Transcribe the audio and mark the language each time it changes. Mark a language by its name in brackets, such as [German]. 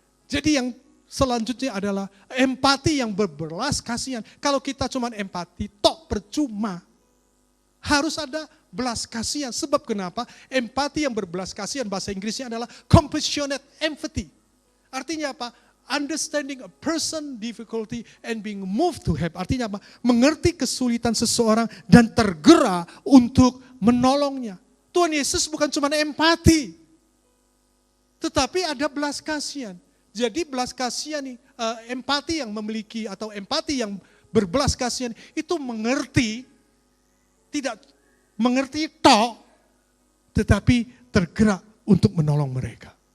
[Indonesian] Jadi yang selanjutnya adalah empati yang berbelas kasihan. Kalau kita cuma empati, tok percuma. Harus ada belas kasihan. Sebab kenapa? Empati yang berbelas kasihan, bahasa Inggrisnya adalah compassionate empathy. Artinya apa? [English] Understanding a person difficulty and being moved to help. [Indonesian] Artinya apa? Mengerti kesulitan seseorang dan tergerak untuk menolongnya. Tuhan Yesus bukan cuma empati, tetapi ada belas kasihan. Jadi belas kasihan nih, empati yang memiliki atau empati yang berbelas kasihan itu mengerti, tidak mengerti tok, tetapi tergerak untuk menolong mereka.